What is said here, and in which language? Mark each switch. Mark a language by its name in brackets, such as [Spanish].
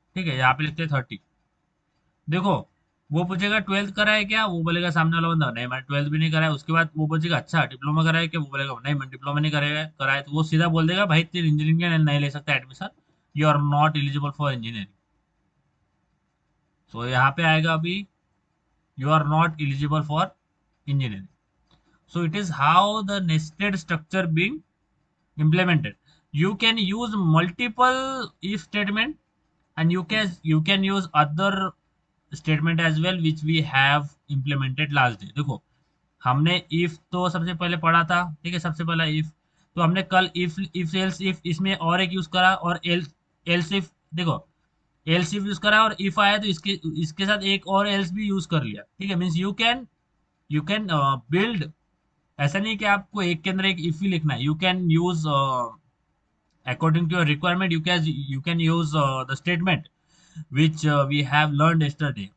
[Hindi] ठीक है, यहाँ पे लिखते हैं 30। देखो वो पूछेगा 12th करा है क्या, वो बोलेगा सामने वाला बंदा नहीं मैंने 12th भी नहीं करा है, उसके बाद वो पूछेगा अच्छा डिप्लोमा करा है क्या, वो बोलेगा नहीं मैंने डिप्लोमा नहीं करा है, तो वो सीधा बोल देगा भाई तेरे इंजीनियरिंग के नहीं ले सकता admission, [English] You are not eligible for engineering. [Hindi] तो यहाँ पे आएगा अभी [English] You are not eligible for engineering. So it is how the nested structure being implemented. You can use multiple if statement, and you can use other statement as well which we have implemented last day. [Hindi] देखो हमने if तो सबसे पहले पढ़ा था, ठीक है, सबसे पहला if, तो हमने कल if else if इसमें और एक यूज करा, और else if, देखो एल्स इफ यूज करा, और इफ आया तो इसके इसके साथ एक और एल्स भी यूज कर लिया। ठीक है, [English] means you can build, [Hindi] ऐसा नहीं कि आपको एक के अंदर एक इफ ही लिखना है, [English] You can use according to your requirement, you can use the statement which we have learn yesterday.